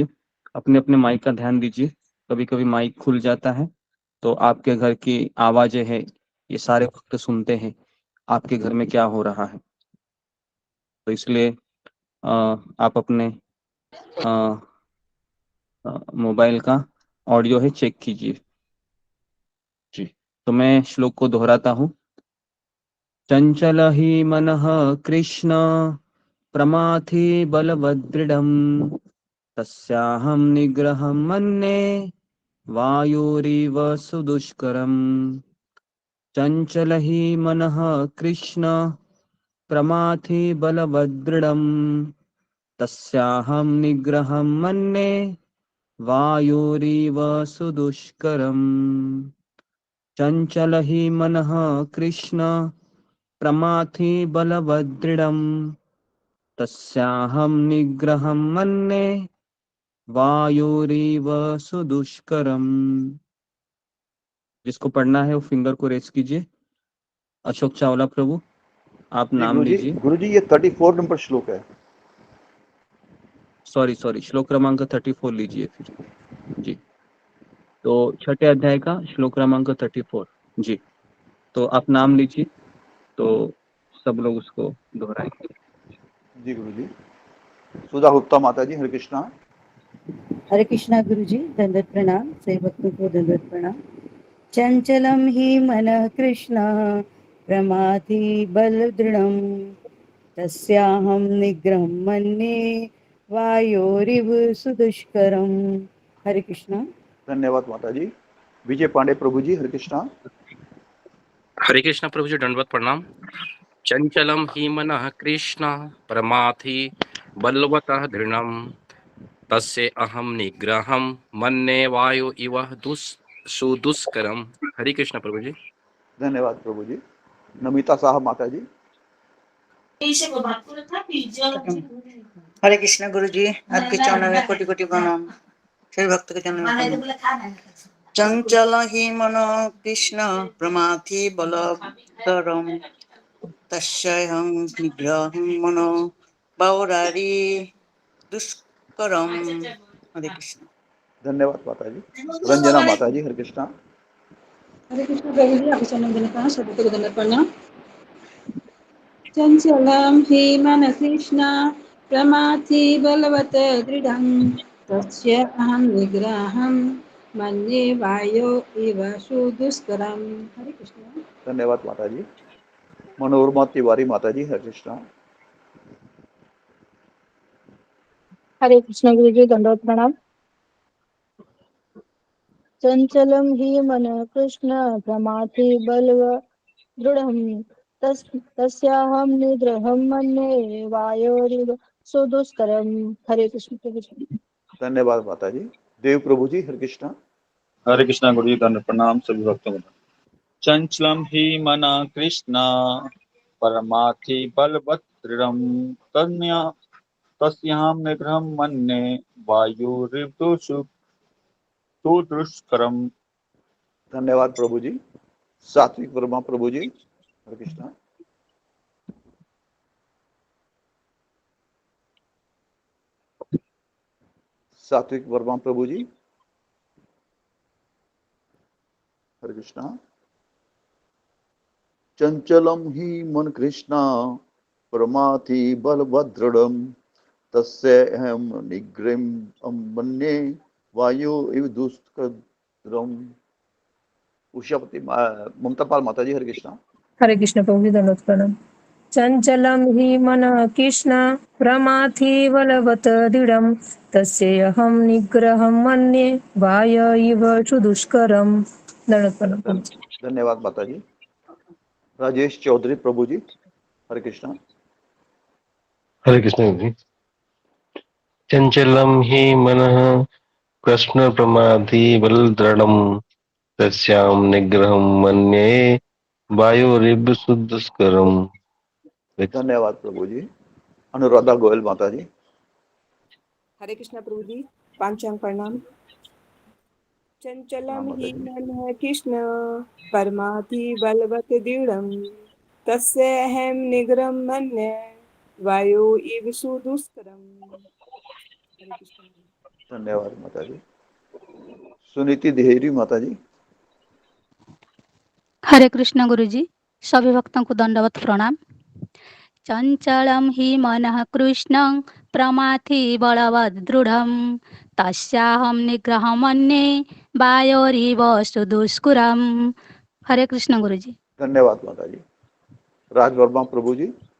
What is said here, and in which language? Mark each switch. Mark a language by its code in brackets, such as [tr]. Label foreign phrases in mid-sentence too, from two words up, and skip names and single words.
[hi] अपने अपने माइक का ध्यान दीजिए। कभी कभी माइक खुल जाता है, तो आपके घर की आवाजें हैं, ये सारे भक्त सुनते हैं आपके घर में क्या हो रहा है। तो इसलिए आप अपने मोबाइल का ऑडियो है चेक कीजिए जी। तो मैं श्लोक को दोहराता हूँ। [sa] चंचल ही मनः कृष्ण प्रमाथि बलवदृढ़म् तस्याहं निग्रहं मन्ये वायुरिव सुदुष्करम्। चंचल ही मनः कृष्ण प्रमाथि बलवदृढ़म् तस्याहं निग्रहं मन्ये वायुरिव सुदुष्करम्। चंचल ही मनः कृष्ण प्रमाथि बलवदृढ़म् तस्याहं निग्रहं मन्ये वायुरिव सुदुष्करम्। [hi] जिसको पढ़ना है वो फिंगर को रेज कीजिए। अशोक चावला प्रभु, आप नाम लीजिए। गुरुजी ये 34 नंबर श्लोक है। सॉरी, श्लोक क्रमांक 34 लीजिए फिर जी। तो छठे अध्याय का श्लोक क्रमांक 34 जी। तो आप नाम लीजिए, तो सब लोग उसको दोहराएंगे जी गुरुजी। सुधा गुप्ता माता जी, हरे कृष्णा। हरे कृष्णा गुरुजी, दंडवत प्रणाम। सेवकों को दंडवत प्रणाम। [sa] चंचलम ही मन कृष्ण प्रमाथि बलदृढं तस्याहं निग्रहं मन्ये वायोरिव सुदुष्करम। [hi] हरे कृष्णा। धन्यवाद माता जी। विजय पांडे प्रभु जी, हरे कृष्णा। हरे कृष्णा प्रभु जी, दंडवत प्रणाम। [sa] चंचलम ही मनः कृष्ण प्रमाथि बलवतः दृढ़म तस्य अहम निग्रहम मन्ये वायु इव सुदुष्करम। [hi] हरे कृष्णा प्रभु जी। धन्यवाद प्रभु जी। नमिता साहब माता जी। हरे कृष्ण गुरु जी, आपके चरणों में कोटि कोटि प्रणाम। सभी भक्त के चरणों में प्रणाम। [sa] चंचल ही मनो कृष्ण प्रमाथि बलवत्तरम तस्याहं निग्रहं मनो बाहुरारी दुष्करम। [hi] हरे कृष्ण। धन्यवाद माता जी। रंजना माता जी, हरे कृष्णा। हरे कृष्ण प्रभु जी, आपके चरणों में नमस्कार, सभी को दंडवत प्रणाम। [sa] चंचलं हि मन कृष्ण प्रमाथि बलवत् दृढं तस्य अहं निग्रहं मन्ये वायो इव सुदुष्करम्। [hi] हरे कृष्ण। धन्यवाद माता जी। मनोरमा तिवारी माता जी, हरे कृष्णा। हरे कृष्ण गुरु जी, दंडवत प्रणाम। [sa] चंचलम ही मन कृष्ण प्रमाथि बलव दृढ़ं तस्याहं निग्रहं मन्ये वायोरिव सुदुष्करम्। [hi] हरे कृष्ण प्रभु जी। धन्यवाद माता जी। देव प्रभु जी, हरे कृष्णा। हरे कृष्णा गुरु जी, दंड प्रणाम सभी भक्तों को। [sa] चंचलम ही मना कृष्णा परमाथि बलवत् दृढ़ं तस्याहं निग्रहं मन्ये वायुरिव सुदुष्करम्। [hi] धन्यवाद प्रभु जी। सात्विक वर्मा प्रभु जी, हरे कृष्णा। सात्विक वर्मा प्रभु जी, हरे कृष्णा। [sa] चंचलम ही मन कृष्णा प्रमाथि बलभद्रम तस्य अहम निग्रहं मन्ये वायु इव दुष्करम। [hi] उषापति ममता पाल माता जी, हरे कृष्णा। हरे कृष्ण प्रभु जी, दंडवत प्रणाम। [sa] चंचलम ही मन कृष्ण प्रमाथि बलवत् दृढ़ं तस्य अहं निग्रहं मन्ये वाय इव सुदुष्करम्। [hi] दंडवत प्रणाम प्रभु जी। धन्यवाद माता जी। राजेश चौधरी प्रभु जी, हरे कृष्णा। हरे कृष्ण जी। [sa] चंचलम ही मनः कृष्ण प्रमाथि बलदृढ़ं तस्यां निग्रहं मन्ये वायुरिव सुदुष्करम्। [hi] धन्यवाद प्रभु जी। अनुराधा गोयल माता जी। हरे कृष्णा प्रभु जी, पांचांग प्रणाम। [sa] चंचलम [hi] माता [sa] ही [hi] जी। [sa] मन कृष्ण परमाथि बलवत् दृढ़ं तस्य अहं निग्रहं मन्ये वायो इव सुदुष्करम्। [hi] हरे कृष्ण। धन्यवाद माता जी। सुनीति देहरी माता जी। हरे कृष्ण गुरुजी, सभी भक्तों को दंडवत प्रणाम। [sa] चंचलम ही मनः कृष्णं प्रमाथि बलवद् दृढ़ं तस्याहं निग्रहं मन्ये वायोरिव सुदुष्करम्। [hi] हरे कृष्ण गुरुजी। धन्यवाद माता जी। राज वर्मा प्रभु जी।